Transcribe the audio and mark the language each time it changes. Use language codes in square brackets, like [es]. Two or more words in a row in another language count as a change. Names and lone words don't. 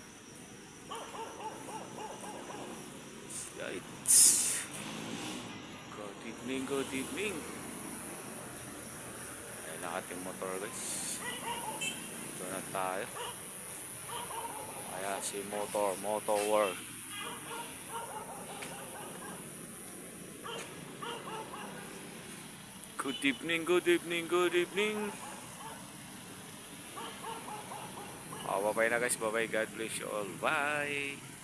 [en] Yikes. Good evening. [tl] Ayan ang ating motor guys. Ito na tayo. Ayan si Motor World. [en] Good evening. Bye na guys. Bye. God bless you all. Bye.